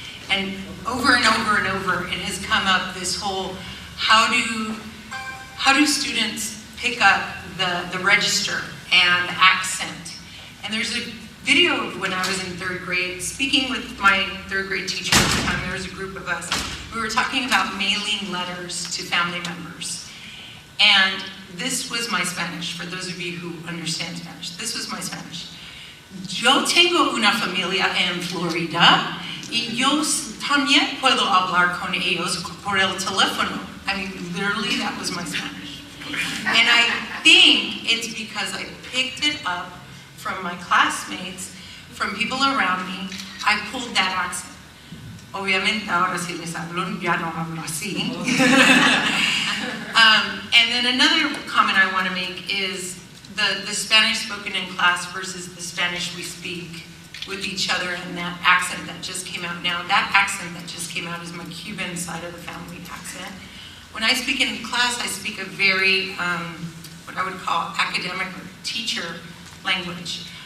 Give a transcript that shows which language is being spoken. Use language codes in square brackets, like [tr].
[en] And over and over and over, it has come up this whole, how do students pick up the register and the accent? And there's a video of when I was in 3rd grade, speaking with my 3rd grade teacher at the time. There was a group of us. We were talking about mailing letters to family members. And this was my Spanish, for those of you who understand Spanish. This was my Spanish. [es] Yo tengo una familia en Florida y yo también puedo hablar con ellos por el teléfono. [en] I mean, literally, that was my Spanish. And I think it's because I picked it up from my classmates, from people around me. I pulled that accent. [es] Obviamente, ahora si les hablo, ya no hablo así. [en] And then another comment I want to make is the Spanish spoken in class versus the Spanish we speak with each other, and that accent that just came out now. That accent that just came out is my Cuban side of the family accent. When I speak in class, I speak a very, what I would call academic or teacher language.